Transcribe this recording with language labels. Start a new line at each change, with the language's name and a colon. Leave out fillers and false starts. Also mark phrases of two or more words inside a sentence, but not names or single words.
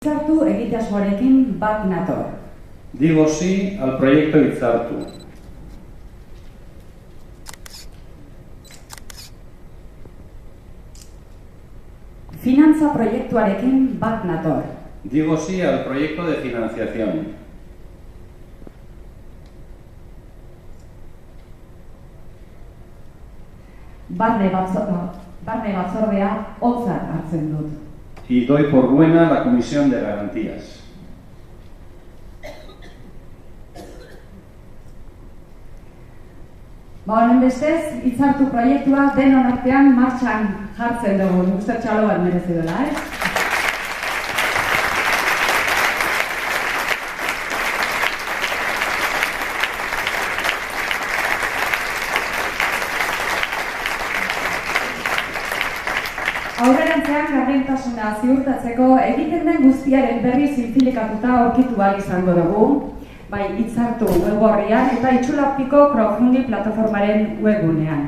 Basque: Hitzartu egitasmoarekin bat nator.
Spanish: Digo sí al proyecto Hitzartu.
Basque: Finantza proiektuarekin bat nator.
Spanish: Digo sí al proyecto de financiación.
Basque: Barne batzordea ontzat hartzen dut.
Spanish: Y doy por buena la comisión de garantías.
Basque: Honen bestez, Hitzartu proiektua denon artean martxan jartzen dugu. Nik uste txalo bat merezi dela, Aurrerantzean gardentasuna ziurtatzeko egiten den guztiaren berri zinfilikatuta aurkitu ahal izango dugu, bai Hitzartu web-orrian eta Itxulapiko crowdfunding plataformaren webgunean.